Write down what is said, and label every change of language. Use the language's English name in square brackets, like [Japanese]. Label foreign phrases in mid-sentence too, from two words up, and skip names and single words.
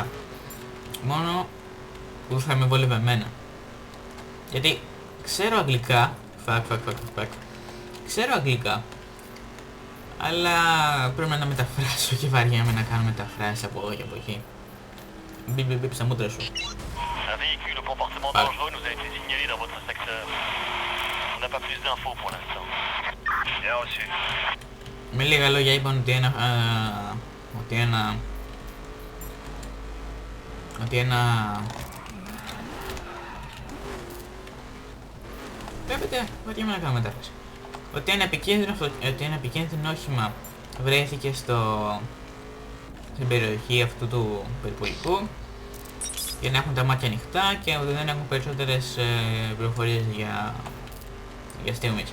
[Greek] Μόνο που θα με βόλευε εμένα. Γιατί ξέρω αγγλικά. Ξέρω αγγλικά. Αλλά πρέπει να τα μεταφράσω και βαριέμαι να κάνω μεταφράσεις από εδώ και από εκεί. Μπιπ στα μούτρα σου. [French] Un véhicule au comportement dangereux nous a été signalé dans votre secteur. On n'a pas plus d'infos pour l'instant. Bien reçu. [Greek] Με λίγα λόγια είπαν ότι ένα βλέπετε, βαριέμαι να κάνω μετάφραση. Ότι ένα επικίνδυνο όχημα βρέθηκε στην περιοχή αυτού του περιπολικού για να έχουν τα μάτια ανοιχτά και ότι δεν έχουν περισσότερες πληροφορίες για για στιγμής.